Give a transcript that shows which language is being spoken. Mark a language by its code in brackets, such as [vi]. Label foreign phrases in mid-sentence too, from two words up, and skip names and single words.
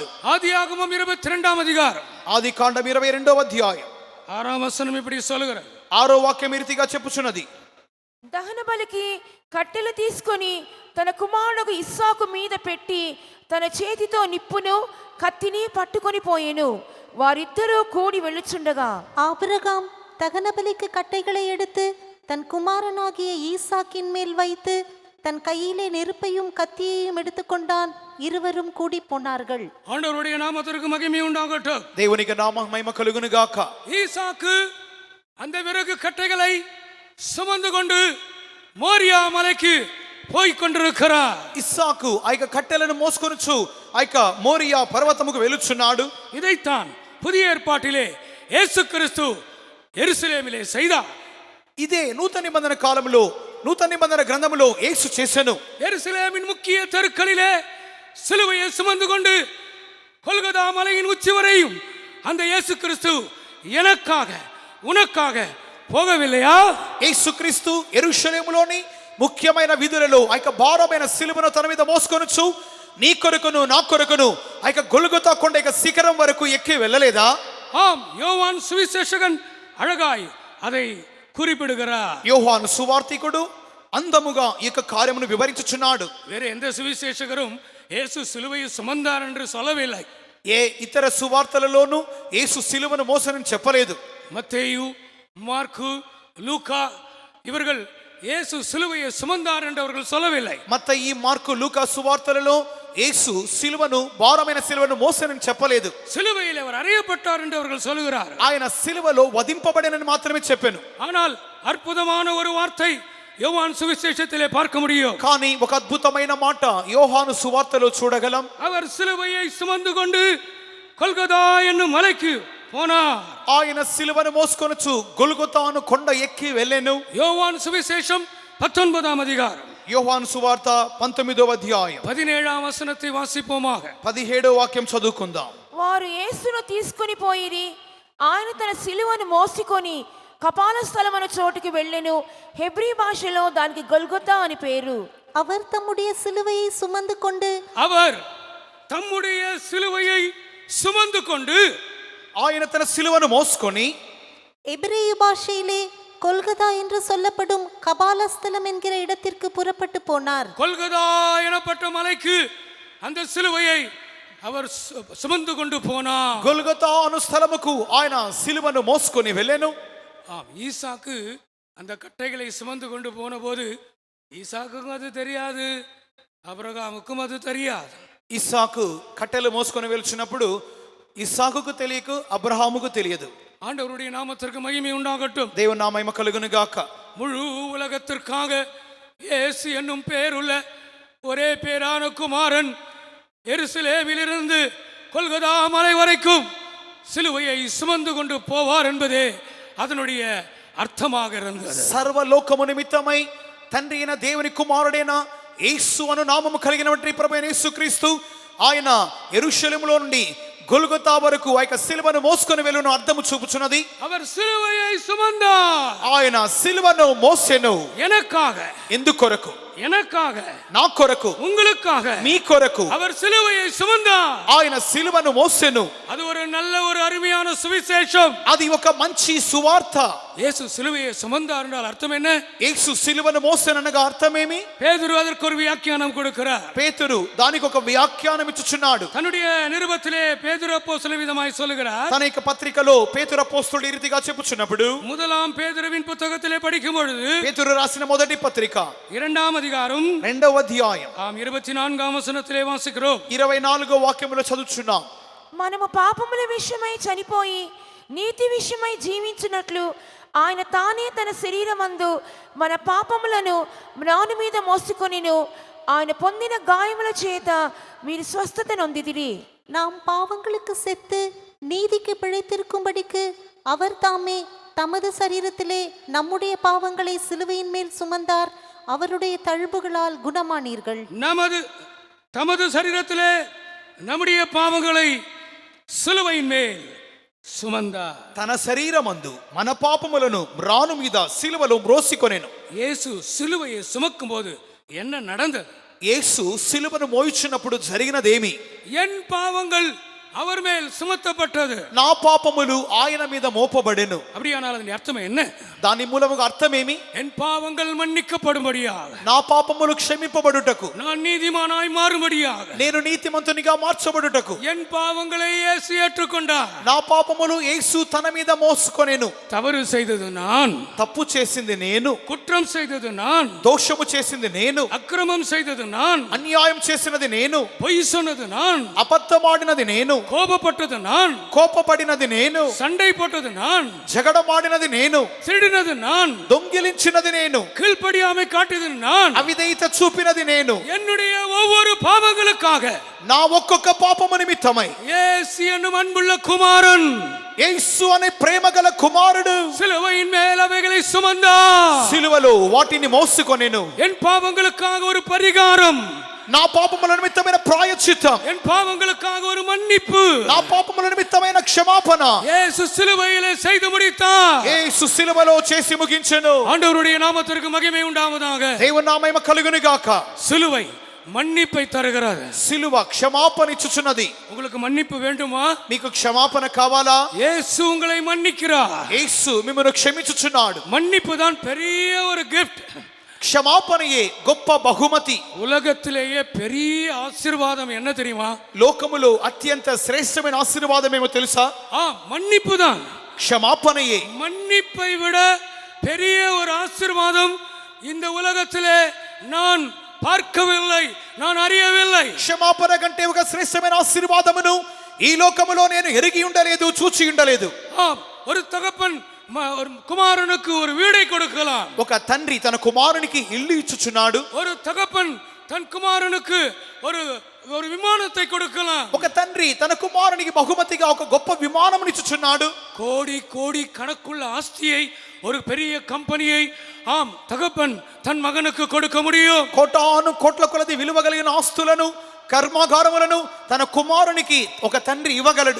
[ta] ஆதியாகமம் 22 அதிகாரம் [te] ఆది కాండం 22వ అధ్యాయం [ta] 6వ వచనం இப்படி சொல்கிறது. [te] 6వ వాక్యం ఈ రీతిగా చెప్పుచున్నది. దహన బలికి కట్టెలు తీసుకొని తన కుమారుడు ఇస్సాకు మీద పెట్టి తన చేతితో నిప్పును కత్తిని పట్టుకొని పోయెను. వారిద్దరూ కూడి వెళ్ళుచుండగా [ta] ஆபிரகாம் தகன பலிக்கு கட்டைகளை எடுத்து தன் குமாரனாகிய ஈசாக்கின் மேல் வைத்து தன் கையிலே நெருப்பையும் கத்தியையும் எடுத்துக்கொண்டான். இருவரும் கூடி போனார்கள். ஆண்டவருடைய நாமத்திற்கு மகிமை உண்டாகட்டும். [te] దేవునికి నామం మహిమ కలుగును గాక. [ta] ஈசாக்கு அந்த விறகு கட்டைகளை சுமந்து கொண்டு மோரியா மலைக்கு போய் கொண்டிருக்கிறார். [te] ఇస్సాకు ఆ యొక్క కట్టెలను మోసుకొనుచు ఆ యొక్క మోరియా పర్వతముకు వెలుచున్నాడు. [ta] இதைத்தான் புதிய ஏற்பாட்டிலே இயேசு கிறிஸ்து எருசலேமிலே செய்தார். [te] ఇదే నూతన నిబంధన కాలంలో నూతన నిబంధన గ్రంథములో యేసు చేసెను. [ta] எருசலேமின் முக்கிய தெருக்களிலே சிலுவையை சுமந்து கொண்டு கொல்கதா மலையின் உச்சி வரையும் அந்த இயேசு கிறிஸ்து எனக்காக உனக்காக போகவில்லையா? [te] యేసుక్రీస్తు యెరూషలేములోని ముఖ్యమైన వీధులలో ఆ యొక్క భారమైన సిలువను తన మీద మోసుకొనుచు నీ కొరకును నా కొరకును ఆ యొక్క గొల్గొతా కొండ యొక్క శిఖరం వరకు ఎక్కి వెళ్ళలేదా? [ta] ஆம், யோவான் சுவிசேஷகன் அழகாய் அதை குறிப்பிடுகிறார். [te] యోహాను సువార్తికుడు అందముగా ఈ యొక్క కార్యమును వివరించుచున్నాడు. [ta] வேற எந்த சுவிசேஷகரும் இயேசு சிலுவையை சுமந்தார் என்று சொல்லவில்லை. [te] ఏ ఇతర సువార్తలలోనూ యేసు సిలువను మోసనని చెప్పలేదు. [ta] மத்தேயு, மார்க்கு, லூக்கா இவர்கள் இயேசு சிலுவையை சுமந்தார் என்று அவர்கள் சொல்லவில்லை. [te] మత్తయి మార్కు లూకా సువార్తలలో యేసు సిలువను భారమైన సిలువను మోసనని చెప్పలేదు. [ta] சிலுவையில் அவர் அறையப்பட்டார் என்று அவர்கள் சொல்கிறார். [te] ఆయన సిలువలో వధింపబడినని మాత్రమే చెప్పాను. [ta] ஆனால் అద్భుతமான ஒரு వార్த்தை யோவான் சுவிசேஷத்திலே பார்க்க முடியும். [te] కానీ ఒక అద్భుతమైన మాట యోహాను సువార్తలో చూడగలం. [ta] அவர் சிலுவையை சுமந்து கொண்டு கொல்கதா என்னும் மலைக்கு போனார். [te] ఆయన సిలువను మోసుకొనుచు గొల్గొతాను కొండ ఎక్కి వెళ్ళెను. [ta] யோவான் சுவிசேஷம் 19ஆம் அதிகாரம் [te] యోహాను సువార్త 19వ అధ్యాయం [ta] 17ஆம் வசனத்தை வாசிப்போமாக. [te] 17వ వాక్యం చదువుకుందాం. వారు యేసును తీసుకొని పోయిరి. ఆయన తన సిలువను మోసుకొని కపాల స్థలమను చోటుకి వెళ్ళెను. హెబ్రీ భాషలో దానికి గొల్గొతా అని పేరు. [ta] அவர் தம்முடைய சிலுவையை சுமந்து கொண்டு அவர் தம்முடைய சிலுவையை சுமந்து கொண்டு [te] ఆయన తన సిలువను మోసుకొని [ta] எபிரேய பாஷையிலே கொல்கதா என்று சொல்லப்படும் கபாலஸ்தலம் என்கிற இடத்திற்கு புறப்பட்டு போனார். கொல்கதா எனப்பட்ட மலைக்கு அந்த சிலுவையை அவர் சுமந்து கொண்டு போனார். [te] గొల్గొతా అను స్థలముకు ఆయన సిలువను మోసుకొని వెళ్ళెను. [ta] ஆம், ஈசாக்கு அந்த கட்டைகளை சுமந்து கொண்டு போன போது ஈசாக்குக்கும் அது தெரியாது, அபிரகாமுக்கும் அது தெரியாது. [te] ఇస్సాకు కట్టెలు మోసుకొని వెళ్తున్నప్పుడు ఇస్సాకుకు తెలియకు, అబ్రహాముకు తెలియదు. [ta] ஆண்டவருடைய நாமத்திற்கு மகிமை உண்டாகட்டும். [te] దేవుని నా మహిమ కలుగును గాక. [ta] முழு உலகத்திற்காக இயேசு என்னும் பேருள்ள ஒரே பேரான குமாரன் எருசலேமிலிருந்து கொல்கதா மலை வரைக்கும் சிலுவையை சுமந்து கொண்டு போவார் என்பதே அதனுடைய అర్థமாக இருந்தது. [te] సర్వలోకము నిమిత్తమై తండ్రి అయిన దేవుని కుమారుడైన యేసు అను నామము కలిగినటువంటి ప్రభువైన యేసుక్రీస్తు ఆయన యెరూషలేములో నుండి గొల్గొతా వరకు ఆ యొక్క సిలువను మోసుకొని వెళ్ళును అర్థము చూపుచున్నది. [ta] அவர் சிலுவையை சுமந்தார். [te] ఆయన సిలువను మోసెను. [ta] எனக்காக, [te] ఎందుకొరకు? [ta] எனக்காக, [te] నా కొరకు, [ta] உங்களுக்காக [te] మీ కొరకు [ta] அவர் సిలుவையை சுமந்தார். [te] ఆయన సిలువను మోసెను. [ta] அது ஒரு நல்ல ஒரு அருமையான சுவிசேஷம். [te] అది ఒక మంచి సువార్త. [ta] இயேசு சிலுவையை சுமந்தார் என்றால் அர்த்தம் என்ன? [te] యేసు సిలువను మోసెననగా అర్థమేమి? [ta] பேதுரு அதற்கு ஒரு வியாக்கியானம் கொடுக்கிறார். [te] పేతురు దానికి ఒక వ్యాఖ్యానం ఇచ్చుచున్నాడు. [ta] தன்னுடைய நிருபத்திலே பேதுரு அப்போஸ்தலன் விதமாய் சொல்லுகிறார். [te] తన యొక్క పత్రికలో పేతురు అపోస్తలుడు ఈ రీతిగా చెప్పుచున్నప్పుడు [ta] முதலாம் பேதுருவின் புத்தகத்திலே படிக்கும் பொழுது [te] పేతురు రాసిన మొదటి పత్రిక [ta] 2ஆம் அதிகாரம் [te] 2వ అధ్యాయం [ta] 24ஆம் వచనத்திலே வாசிக்கிறோம். [te] 24వ వాక్యములో చదువుచున్నాం. మనము పాపముల విషయమై చనిపోయి నీతి విషయమై జీవించినట్లు ఆయన తానే తన శరీరమందు మన పాపములను మ్రాను మీద మోసుకొనిను. ఆయన పొందిన గాయముల చేత మీరు స్వస్థత నొందిదిరి. [ta] நாம் பாவங்களுக்கு செத்து நீதிக்கு பிழைத்திருக்கும்படிக்கு அவர் தாமே தமது சரீரத்திலே நம்முடைய பாவங்களை சிலுவையின் மேல் சுமந்தார். அவருடைய தழும்புகளால் குணமானீர்கள். தமது சரீரத்திலே நம்முடைய பாவங்களை சிலுவையின் மேல் சுமந்தார். [te] తన శరీరమందు మన పాపములను మ్రాను మీద సిలువలో మ్రోసికొనెను. [ta] యేసు సిలువயை சுமக்கும் போது என்ன நடந்தது? [te] యేసు సిలువను మోయుచున్నప్పుడు జరిగినదేమి? [ta] என் பாவங்கள் அவர் மேல் சுமத்தப்பட்டது. [te] నా పాపములు ఆయన మీద మోపబడెను. [ta] அப்படியானால் அதன் அர்த்தம் என்ன? [te] దాని మూలముగా అర్థమేమి? [ta] என் பாவங்கள் மன்னிக்கப்படும்படியாக, [te] నా పాపములు క్షమింపబడుటకు, [ta] நான் நீதிமானாய் மாறும்படியாக, [te] నేను నీతిమంతునిగా మార్చబడుటకు, [ta] என் பாவங்களை இயேசு ஏற்றுக்கொண்டார். [te] నా పాపములు యేసు తన మీద మోసుకొనెను. [ta] தவறு செய்தது நான், [te] తప్పు చేసింది నేను, [ta] குற்றம் செய்தது நான், [te] దోషము చేసింది నేను, [ta] அக்கிரமம் செய்தது நான், [te] అన్యాయం చేసినది నేను, [ta] பொய் சொன்னது நான், [te] అబద్ధమాడినది నేను, [ta] கோபப்பட்டது நான், [te] కోపపడినది నేను, [ta] சண்டை போட்டது நான், [te] జగడమాడినది నేను, [ta] திருடினது நான், [te] దొంగిలించినది నేను, [ta] கீழ்ப்படியாமை காட்டியது நான், [te] అవిధేయత చూపినది నేను. [ta] என்னுடைய ஒவ்வொரு பாவங்களுக்காக [te] నా ఒక్కొక్క పాపము నిమిత్తమై [ta] இயேசு என்னும் அன்புள்ள குமாரன், [te] యేసు అనే ప్రేమగల కుమారుడు [ta] சிலுவையின் மேல் அவைகளை சுமந்தார். [te] సిలువలో వాటిని మోసుకొనెను. [ta] என் பாவங்களுக்காக ஒரு பரிகாரம், [te] నా పాపముల నిమిత్తమైన ప్రాయశ్చిత్తం, [ta] என் பாவங்களுக்காக ஒரு மன்னிப்பு [te] నా పాపముల నిమిత్తమైన క్షమాపణ [ta] இயேசு சிலுவையிலே செய்து முடித்தார். [te] యేసు సిలువలో చేసి ముగించెను. [ta] ஆண்டவருடைய நாமத்திற்கு மகிமை உண்டாவதாக. [te] దేవుని నా మహిమ కలుగును గాక. [ta] சிலுவை மன்னிப்பை தருகிறது. [te] సిలువ క్షమాపణ ఇచ్చుచున్నది. [ta] உங்களுக்கு மன்னிப்பு வேண்டுமா? [te] మీకు క్షమాపణ కావాలా? [ta] இயேசு உங்களை மன்னிக்கிறார். [te] యేసు మిమ్మల్ని క్షమించుచున్నాడు. [ta] மன்னிப்பு தான் பெரிய ஒரு கிஃப்ட். [te] క్షమాపణయే గొప్ప బహుమతి. [ta] உலகத்திலேயே பெரிய ஆசீர்வாதம் என்ன தெரியுமா? [te] లోకములో అత్యంత శ్రేష్టమైన ఆశీర్వాదం ఏమో తెలుసా? [ta] மன்னிப்பு தான். [te] క్షమాపణయే. [ta] மன்னிப்பை விட பெரிய ஒரு ஆசீர்வாதம் இந்த உலகத்திலே நான் பார்க்கவில்லை, நான் அறியவில்லை. [te] క్షమాపణ కంటే ఒక శ్రేష్టమైన ఆశీర్వాదమును ఈ లోకములో నేను ఎరిగి ఉండలేదు, చూచి ఉండలేదు. [ta] ஆம், ஒரு தகப்பன் ஒரு குமாரனுக்கு ஒரு வீடை கொடுக்கலாம். [te] ఒక తండ్రి తన కుమారునికి ఇల్లు ఇచ్చుచున్నాడు. [ta] ஒரு தகப்பன் தன் குமாரனுக்கு ஒரு ஒரு விமானத்தை கொடுக்கலாம். [te] ఒక తండ్రి తన కుమారునికి బహుమతిగా ఒక గొప్ప విమానమును ఇచ్చుచున్నాడు. [ta] கோடி கோடி கணக்குள்ள ஆஸ்தியை, ஒரு பெரிய கம்பெனியை ஆம் தகப்பன் தன் மகனுக்கு கொடுக்க முடியும். [te] కోటాను కోట్ల కొలది విలువ కలిగిన ఆస్తులను, కర్మాగారములను తన కుమారునికి ఒక తండ్రి ఇవ్వగలడు.